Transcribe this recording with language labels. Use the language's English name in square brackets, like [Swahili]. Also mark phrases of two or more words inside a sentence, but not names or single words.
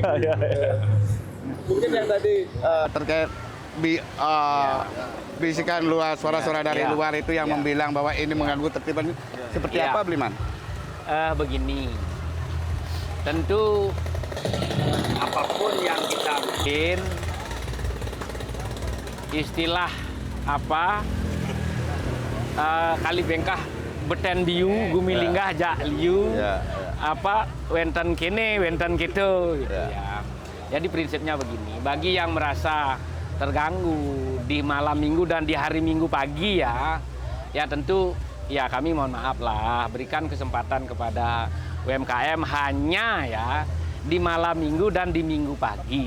[Indonesian] Mungkin yang tadi terkait bisikan luar, suara-suara dari luar itu yang membilang bahwa ini mengganggu tertiban, seperti apa Bliman? Begini, tentu apapun yang kita bikin, istilah apa, [Balinese] kali bengkah beten biu, gumilinggah jak liu, [Indonesian] apa, [Balinese] wenten kene, wenten [Indonesian] gitu, gitu ya. Jadi prinsipnya begini, bagi yang merasa terganggu di malam minggu dan di hari minggu pagi ya tentu ya kami mohon maaf lah, berikan kesempatan kepada UMKM hanya ya di malam minggu dan di minggu pagi.